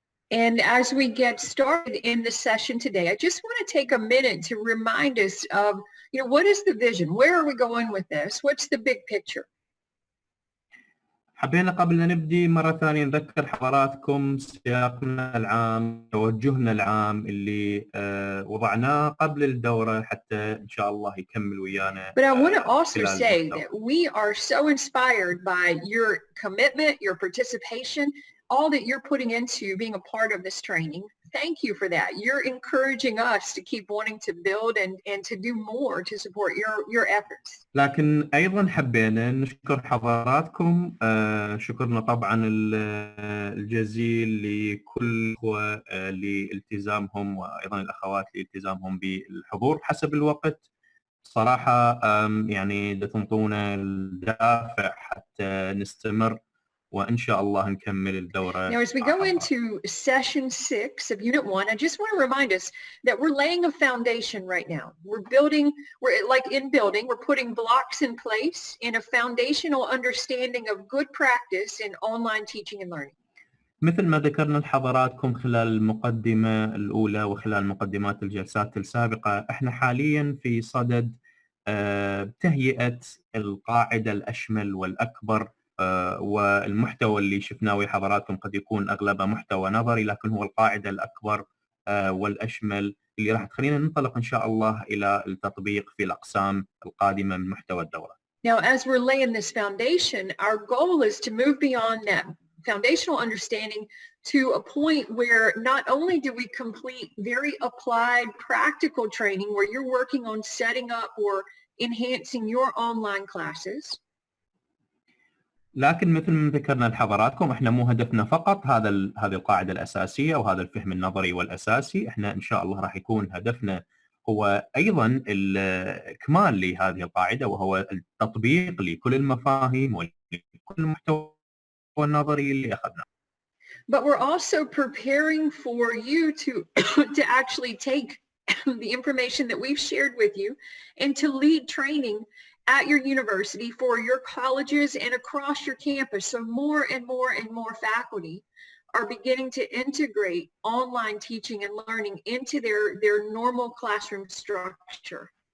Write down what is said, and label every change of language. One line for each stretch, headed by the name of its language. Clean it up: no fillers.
English: And as we get started in the session today, I just want to take a minute to remind us of, what is the vision? Where are we going with this? What's the big picture?
Arabic: حبينا قبل أن نبدي مرة ثانية نذكر حضراتكم سياقنا العام، توجهنا العام اللي وضعناه قبل الدورة حتى إن شاء الله يكمل ويانا.
English: But I want to also say that we are so inspired by your commitment, your participation, all that you're putting into being a part of this training. Thank you for that. You're encouraging us to keep wanting to build and to do more to support your efforts.
Arabic: لكن أيضا حبينا نشكر حضراتكم، شكرنا طبعا الجزيل لكل الأخوة لالتزامهم وأيضا الأخوات لالتزامهم بالحضور حسب الوقت. صراحة يعني تنطونا الدافع حتى نستمر وإن شاء الله نكمل الدورة.
English: Now, as we go into session 6 of Unit 1, I just want to remind us that we're laying a foundation right now. We're like in building, we're putting blocks in place in a foundational understanding of good practice in online teaching and learning.
Arabic: مثل ما ذكرنا لحضراتكم خلال المقدمة الأولى وخلال مقدمات الجلسات السابقة، احنا حاليا في صدد تهيئة القاعدة الأشمل والأكبر، والمحتوى اللي شفناه ويا حضراتكم قد يكون أغلبه محتوى نظري، لكن هو القاعدة الأكبر والأشمل اللي راح تخلينا ننطلق إن شاء الله إلى التطبيق في الأقسام القادمة من محتوى الدورة.
English: Now, as we're laying this foundation, our goal is to move beyond that foundational understanding to a point where not only do we complete very applied practical training where you're working on setting up or enhancing your online classes.
Arabic: لكن مثل ما ذكرنا لحضراتكم احنا مو هدفنا فقط هذه القاعده الاساسيه وهذا الفهم النظري والاساسي، احنا ان شاء الله راح يكون هدفنا هو ايضا الاكمال لهذه القاعده وهو التطبيق لكل المفاهيم ولكل المحتوى النظري اللي اخذناه.
English: But we're also preparing for you to actually take the information that we've shared with you and to lead training at your university for your colleges and across your campus. So more and more and more faculty are beginning to integrate online teaching and learning into their normal classroom structure.